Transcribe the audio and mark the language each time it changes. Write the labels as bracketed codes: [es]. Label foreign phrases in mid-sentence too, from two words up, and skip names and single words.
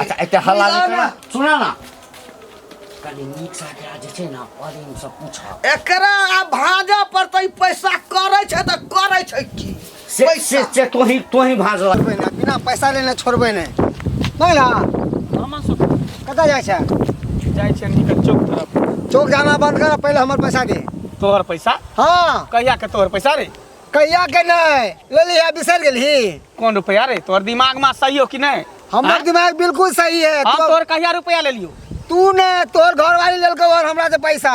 [mai] अच्छा एते हल्ला नहीं करा सुना ना कनी नीक से एकरा जे छै ना प्रेम से पूछा एकरा भाजा पड़तै पैसा करे छै त करे छै की से तोही भाज लगबे ना बिना पैसा लेने छोड़बे नहीं नहीं ना मामा सब कता जाय छै जाय छै निकल चौक तरफ। चौक जाना बंद कर पहले हमर पैसा दे। तोहर पैसा हाँ कहिया के तोहर पैसा रे कहिया के नहीं ले लिया बिसर गेलही। कौन रुपया रे तोहर दिमाग में सही हो कि नहीं? हमर दिमाग बिल्कुल सही है। हम तोहर कहिया रुपया ले लियो? तू ने तोहर घर वाली लेलको और हमरा से पैसा।